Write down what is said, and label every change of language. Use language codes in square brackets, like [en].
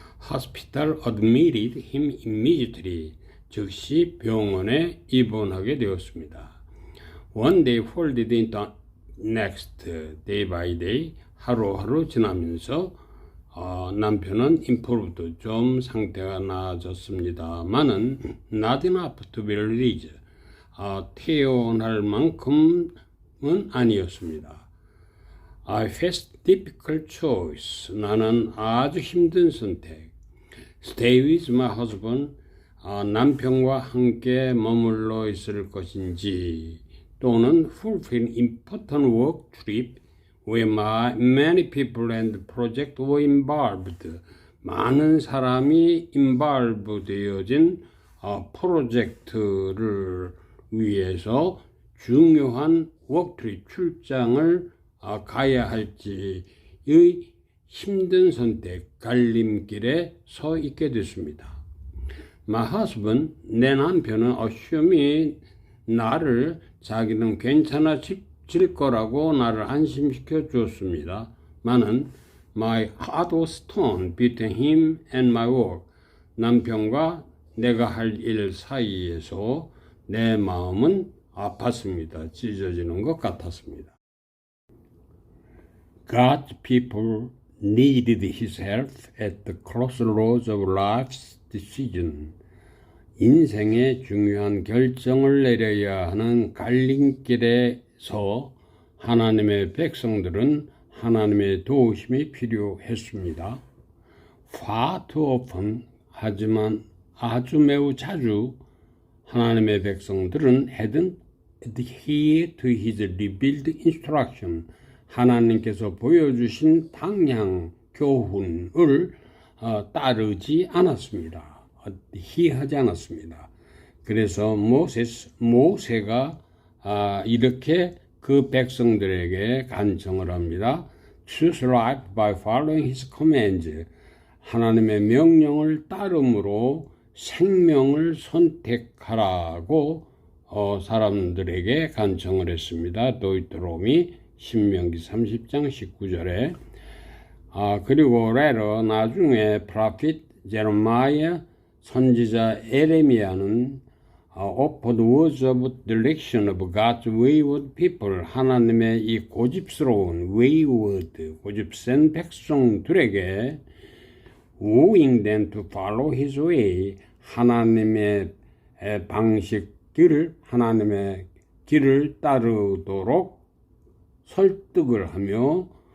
[en] Hospital admitted him immediately. [ko] 즉시 병원에 입원하게 되었습니다. [en] One day folded into next, day by day, [ko] 하루하루 지나면서 남편은 [en] improved, [ko] 좀 상태가 나아졌습니다만은 [en] not enough to be released, [ko] 태어날 만큼은 아니었습니다. [en] I faced difficult choice. [ko] 나는 아주 힘든 선택. [en] Stay with my husband. [ko] 남편과 함께 머물러 있을 것인지 또는 [en] fulfill important work trip where many people and project were involved. [ko] 많은 사람이 involve 되어진 프로젝트를 위해서 중요한 워크트립 출장을 가야 할지의 힘든 선택, 갈림길에 서 있게 됐습니다. [en] My husband, [ko] 내 남편은 assuming 나를 자기는 괜찮아질 거라고 나를 안심시켜 주었습니다. [en] 나는 my heart was torn between him and my work. [ko] 남편과 내가 할 일 사이에서 내 마음은 아팠습니다. 찢어지는 것 같았습니다. [en] God's people needed his help at the crossroads of life's decision. [ko] 인생의 중요한 결정을 내려야 하는 갈림길에서 하나님의 백성들은 하나님의 도우심이 필요했습니다. [en] Far too often, [ko] 하지만 아주 매우 자주 하나님의 백성들은 [en] hadn't adhered to his revealed instruction. [ko] 하나님께서 보여주신 방향, 교훈을 따르지 않았습니다. adhere하지 않았습니다. 그래서 모세가 이렇게 그 백성들에게 간청을 합니다. [en] Choose life by following his commands. [ko] 하나님의 명령을 따름으로 생명을 선택하라고 사람들에게 간청을 했습니다. 도이트로미 신명기 30장 19절에 그리고 later 나중에 prophet 제레미야 선지자 에레미야는 [en] offered words of direction of God's wayward people. [ko] 하나님의 이 고집스러운 wayward, 고집센 백성들에게 [en] wooing them to follow his way. [ko] 하나님의 방식길을, 하나님의 길을 따르도록 설득을 하며